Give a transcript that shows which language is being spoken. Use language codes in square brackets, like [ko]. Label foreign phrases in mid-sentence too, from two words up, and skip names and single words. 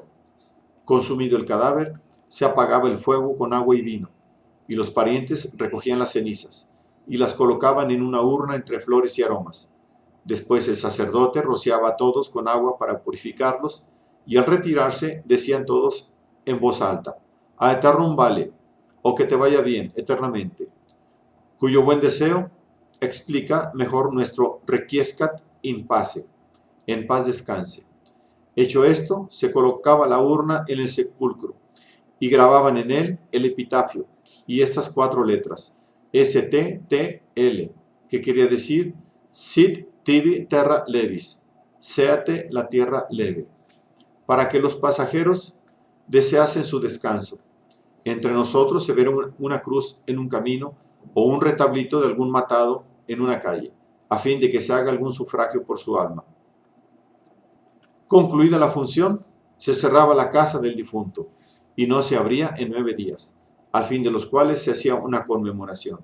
[es] Consumido el cadáver, se apagaba el fuego con agua y vino, y los parientes recogían las cenizas, y las colocaban en una urna entre flores y aromas. Después el sacerdote rociaba a todos con agua para purificarlos, y al retirarse decían todos en voz alta: [la] a eternum vale, [es] o que te vaya bien eternamente, cuyo buen deseo explica mejor nuestro [la] requiescat in pace, [es] en paz descanse. Hecho esto, se colocaba la urna en el sepulcro, y grababan en él el epitafio, y estas 4 letras, STTL, que quería decir [la] Sit tibi terra levis, [es] séate la tierra leve, para que los pasajeros deseasen su descanso. Entre nosotros se verá una cruz en un camino o un retablito de algún matado en una calle, a fin de que se haga algún sufragio por su alma. Concluida la función, se cerraba la casa del difunto y no se abría en 9 días, al fin de los cuales se hacía una conmemoración.